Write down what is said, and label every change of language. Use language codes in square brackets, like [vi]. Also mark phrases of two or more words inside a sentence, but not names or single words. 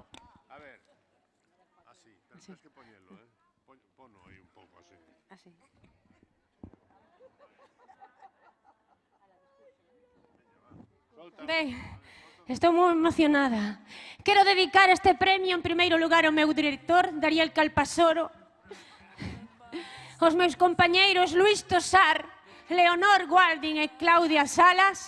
[es] A ver. Así, pero tienes que ponerlo, [gl] Ponlo aí un pouco así. Así. Ben, estou moi emocionada. Quero dedicar este premio en primeiro lugar ao meu director, Daniel Calparsoro, aos meus compañeiros Luís Tosar, Leonor Gualdin e Claudia Salas.